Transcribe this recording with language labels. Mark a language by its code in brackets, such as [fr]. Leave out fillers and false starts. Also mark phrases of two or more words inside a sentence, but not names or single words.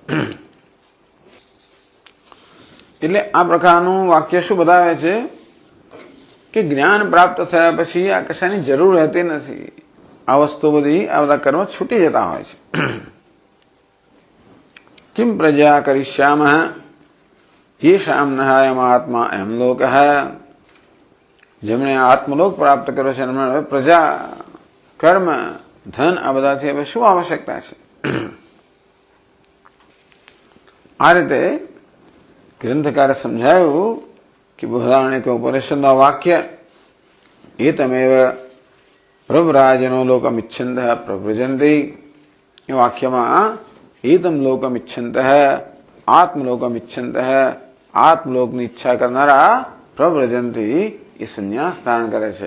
[gu] એટલે આ પ્રકારનું વાક્ય શું બતાવે છે કે જ્ઞાન પ્રાપ્ત થયા પછી આ કશાની જરૂર રહેતી નથી। આ વસ્તુ બધી આ બધા કર્મ છૂટી જતા હોય છે। [sa] કિમ પ્રજા કરિષ્યામઃ येषां नहायमात्मा अयं लोकः। [gu] જેમણે આત્મલોક પ્રાપ્ત કર્યો છે એમણે પ્રજા કર્મ, ધન આ બધાથી હવે શું આવશ્યકતા છે? આ રીતે ગ્રંથકારે સમજાયું કે બૃહદારણ્યક ઉપનિષદનું વાક્ય [sa] એતમેવ પ્રવ્રાજનો લોકમિચ્છન્ત પ્રવ્રજંતિ, [gu] એ વાક્યમાં [sa] એતમ લોકમિચ્છન્ત આત્મલોકમિચ્છન્ત, [gu] આત્મલોકની ઈચ્છા કરનારા પ્રવ્રજંતિ એ સંન્યાસ ધારણ કરે છે.